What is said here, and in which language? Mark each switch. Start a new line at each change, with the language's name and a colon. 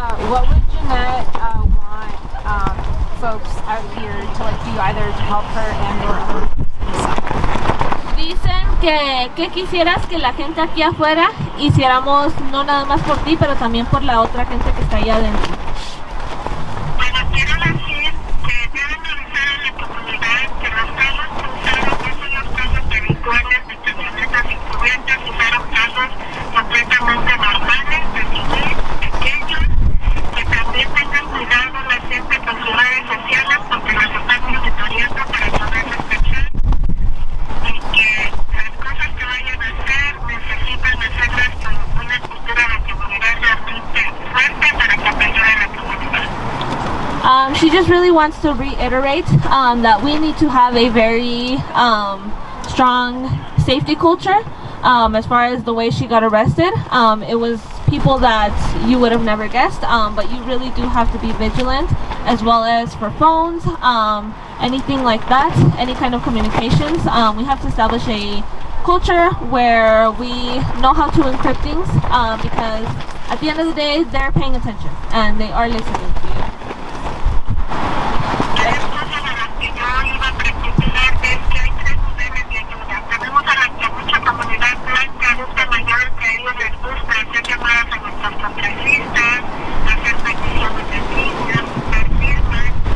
English: What would Jeanette want folks out here to like do either to help her and or other?
Spanish: Dicen que quisieras que la gente aquí afuera hiciéramos no nada más por ti, pero también por la otra gente que está allá adentro. Bueno, quiero decir que deben avisar a la comunidad que los casos cruzados no son los casos habituales de camionetas encubiertas y fueron casos completamente normales, de civil, pequeños, que también tengan cuidado la gente con sus redes sociales porque las están monitoreando para poder sospechar y que las cosas que vayan a hacer necesitan hacerlas con una cultura de comunidad realmente fuerte para que ayude a la comunidad.
English: She just really wants to reiterate that we need to have a very strong safety culture. As far as the way she got arrested, it was people that you would have never guessed, but you really do have to be vigilant, as well as for phones, anything like that, any kind of communications. We have to establish a culture where we know how to encrypt things, because at the end of the day, they're paying attention and they are listening to you.
Spanish: Tres cosas a las que yo iba a precisar es que hay tres niveles de ayuda. Tenemos a mucha comunidad blanca, adulta mayor, que a ellos les gusta hacer llamadas a nuestros congresistas, hacer peticiones de línea, dar firmas.